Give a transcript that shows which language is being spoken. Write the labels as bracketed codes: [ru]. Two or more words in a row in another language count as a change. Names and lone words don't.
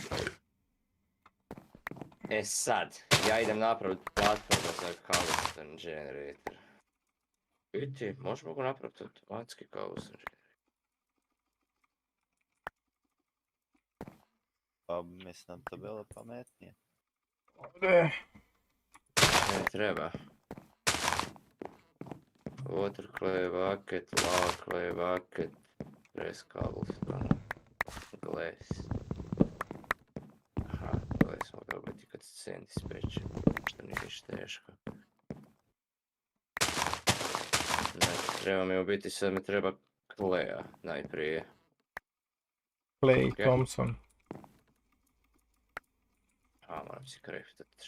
[hr] E sad, ja idem napraviti platformu za [en] cobblestone generator. [hr] Biti, možemo ga napraviti automatski [en] cobblestone generator. [hr] Pa mislim da to bilo pametnije. Ne. Ne treba. [en] Water clay bucket, lava clay bucket, press cobblestone, glass. [hr] Aha, glass mogu dobiti kad se sand ispeče, što nije ništa teško. Znači, treba mi u biti, sad mi treba claya najprije. Clay Ok. Thompson. A, moram si craftat.